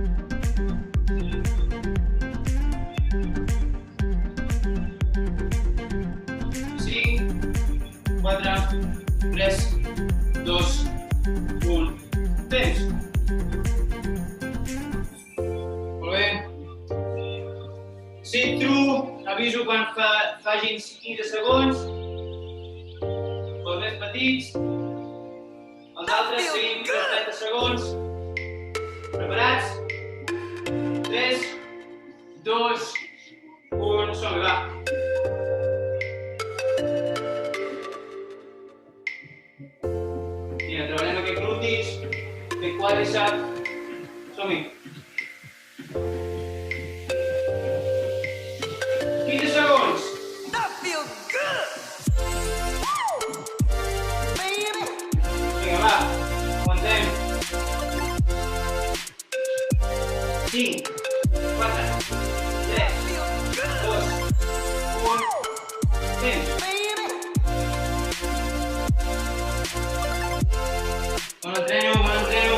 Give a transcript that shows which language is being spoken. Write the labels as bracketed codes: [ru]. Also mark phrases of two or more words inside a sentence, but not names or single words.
[ca] Quatre, 3, 2, 1. Temps. Molt bé. [en] Sit through. [ca] Aviso quan fagin 15 segons. Els més petits. Els altres seguim 30 segons. Preparats? 3, 2, 1. Som-hi, va. Vinga, treballem aquests glútis, aquest quàdriceps. Som-hi. 15 segons. [en] That feels good. Baby. [ca] Vinga, va. Aguantem. 5, 4, 3, 2, 1. Temps. Baby. Bon entreno.